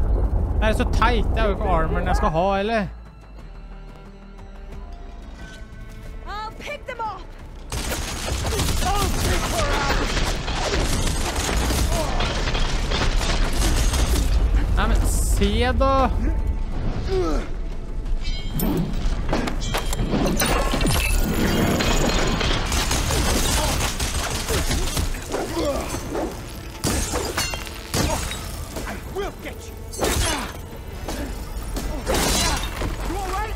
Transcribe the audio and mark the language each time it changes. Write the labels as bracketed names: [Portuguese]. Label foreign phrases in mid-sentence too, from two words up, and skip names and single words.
[Norwegian] Det er så teit. Det er jo ikke armoren jeg skal ha, eller? [English] I'll pick them off. [Norwegian] Nei, men se da! [English] We'll get you. You all right?